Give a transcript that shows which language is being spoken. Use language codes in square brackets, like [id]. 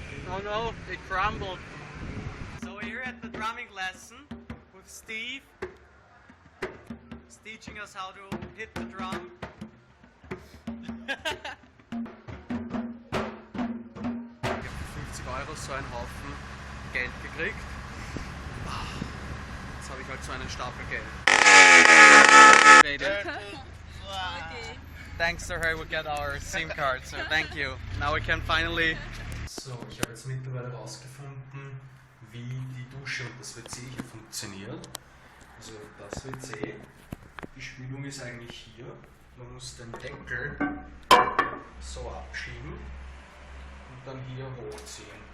[en] Oh no, it crumbled. So we're here at the drumming lesson with Steve. He's teaching us how to hit the drum. [de] Ich habe für 50 € so einen Haufen Geld gekriegt. Jetzt habe ich halt so einen Stapel Geld. [en] Thanks to her we get our SIM card, so thank you. Now we can finally... [de] So, ich habe jetzt mittlerweile herausgefunden, wie die Dusche und das WC hier funktioniert. Also das WC, die Spülung ist eigentlich hier. Man muss den Deckel so abschieben und dann hier hochziehen.